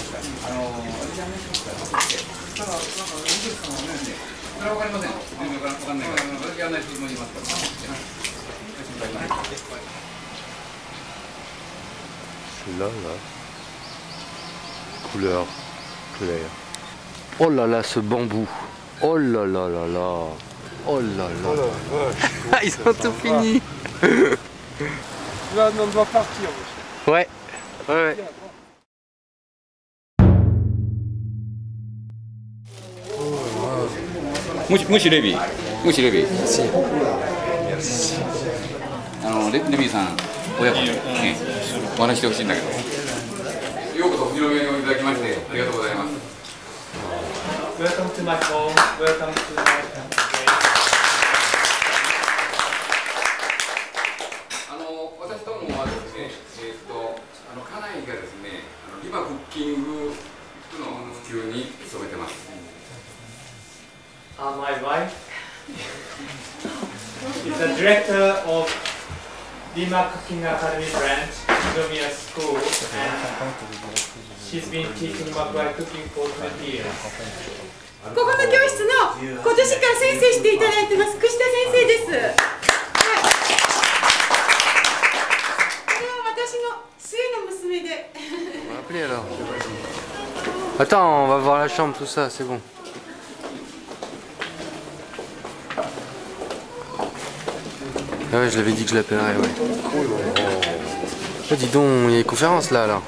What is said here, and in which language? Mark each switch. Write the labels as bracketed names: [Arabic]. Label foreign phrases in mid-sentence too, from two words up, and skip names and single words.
[French] C'est là, couleur claire. Oh là là, ce bambou. Oh là là là là. Oh là là. Ah, ils ont tout fini. Là, on doit partir. Ouais. Ouais. [Japanese] Mushiレビー。ムシレビー。レビーさん、親子で、ね、お話してほしいんだけど。ようこそ富士宮においでいただきまして、ありがとうございます。 [English] Welcome to my home. Welcome to my country. [Japanese] 私どもはですね、家内がですね、今クッキングの普及に努めてます。 [English] My wife is the director of Lima Cooking Academy branch, Junior School, and she's been teaching Maguire cooking for 20 years. [Japanese] ここの教室の今年から先生していただいてます串田先生です。はい。これは私の末の娘で。 [French] On va appeler alors. Attends, on va voir la chambre, tout ça, c'est bon. Ah ouais, je l'avais dit que je l'appellerais, ouais. Oh, dis donc, il y a une conférence là, alors.